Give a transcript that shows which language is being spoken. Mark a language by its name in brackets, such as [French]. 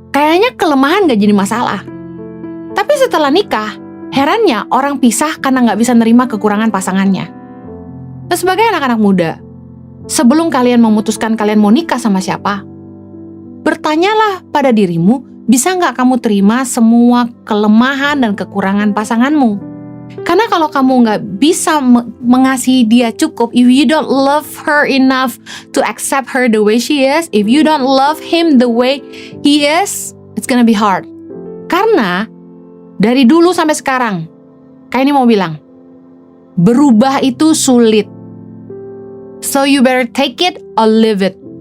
[Indonesian] kayaknya kelemahan gak jadi masalah. Tapi setelah nikah, herannya orang pisah karena gak bisa nerima kekurangan pasangannya. Nah, sebagai anak-anak muda, sebelum kalian memutuskan kalian mau nikah sama siapa, bertanyalah pada dirimu, bisa gak kamu terima semua kelemahan dan kekurangan pasanganmu? Karena kalau kamu gak bisa mengasihi dia cukup, [English] if you don't love her enough to accept her the way she is, if you don't love him the way he is, it's gonna be hard. [Indonesian] Karena dari dulu sampai sekarang, kayak ini mau bilang, berubah itu sulit. [English] So you better take it or leave it.